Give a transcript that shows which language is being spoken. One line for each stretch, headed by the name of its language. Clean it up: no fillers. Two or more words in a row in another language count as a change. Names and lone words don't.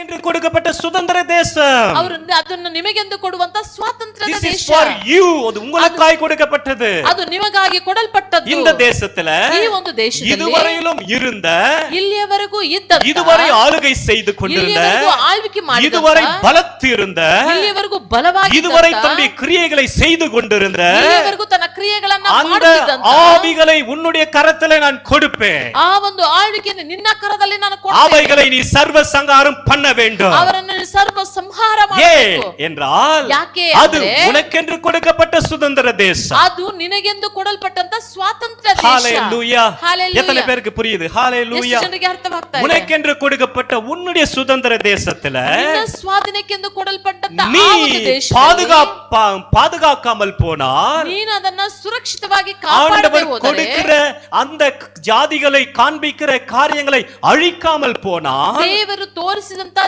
Tamil: உனக்கென்று கொடுக்கப்பட்ட சுதந்திர தேசம்.
Kannada: ಅವರು ಅದನ್ನು ನಿಮಗೆಂದು ಕೊಡುವಂತ ಸ್ವಾತಂತ್ರ್ಯದ
English: This is
Kannada: ದೇಶ.
English: for you.
Tamil: ಅದು உங்களுக்காய் கொடுக்கப்பட்டது.
Kannada: ಅದು ನಿಮಗಾಗಿ ಕೊಡಲ್ಪಟ್ಟದ್ದು.
Tamil: இந்த தேசத்துல
Kannada: ಈ ಒಂದು ದೇಶದಲ್ಲಿ
Tamil: இதுவரையிலும் இருந்த,
Kannada: ಇಲ್ಲಿಯವರೆಗೂ ಇದ್ದಂತ,
Tamil: இதுவரை ஆளுகை செய்து கொண்டிருந்த,
Kannada: ಇಲ್ಲಿಯವರೆಗೂ ಆಳ್ವಿಕೆ ಮಾಡಿದಂತ,
Tamil: இதுவரை பலத்து இருந்த,
Kannada: ಇಲ್ಲಿಯವರೆಗೂ ಬಲವಾಗಿ
Tamil: இதுவரை தன்னுடைய கிரியைகளை செய்து கொண்டிருந்த
Kannada: ಇಲ್ಲಿಯವರೆಗೂ ತನ್ನ ಕ್ರಿಯೆಗಳನ್ನ
Tamil: அந்த
Kannada: ಮಾಡುತ್ತಿದ್ದಂತ
Tamil: ஆவிகளை உன்னுடைய கரத்திலே நான் கொடுப்பேன்.
Kannada: ಆ ಒಂದು ಆಳ್ವಿಕೆಯನ್ನು ನಿನ್ನ ಕರದಲ್ಲಿ ನಾನು
Tamil: அவைகளை நீ சர்வ சங்காரம் பண்ண வேண்டும்.
Kannada: ಅವರನ್ನು ಸರ್ವ ಸಂಹಾರ
Tamil: ஏன்
Kannada: ಮಾಡಬೇಕು.
Tamil: என்றால்
Kannada: ಯಾಕೆ
Tamil: அது
Kannada: ಅಂದ್ರೆ
Tamil: உனக்கென்று கொடுக்கப்பட்ட சுதந்திர தேசம்.
Kannada: ಅದು ನಿನಗೆಂದು ಕೊಡಲ್ಪಟ್ಟಂತ ಸ್ವಾತಂತ್ರ್ಯ ದೇಶ.
Tamil: ஹalleluya. Hallelujah. எத்தனை பேருக்கு புரியுது? ஹalleluya.
Kannada: ಎಷ್ಟು ಜನರಿಗೆ ಅರ್ಥವಾಗ್ತಾ ಇದೆ?
Tamil: உனக்கென்று கொடுக்கப்பட்ட உன்னுடைய சுதந்திர தேசத்துல
Kannada: ನಿನ್ನ ಸ್ವಾಧೀನಕ್ಕೆ ಕೊಡಲ್ಪಟ್ಟಂತ
Tamil: நீ
Kannada: ಆ ಒಂದು ದೇಶದಲ್ಲಿ
Tamil: பாதுகாக்காமல் போனால்
Kannada: ನೀನು ಅದನ್ನ ಸುರಕ್ಷಿತವಾಗಿ ಕಾಪಾಡದೆ
Tamil: ஆண்டவர்
Kannada: ಹೋದರೆ,
Tamil: கொடுக்கிற அந்த ஜாதிகளை காண்பிக்கிற காரியங்களை அழிக்காமல் போனால்
Kannada: ದೇವರು ತೋರಿಸಿದಂತ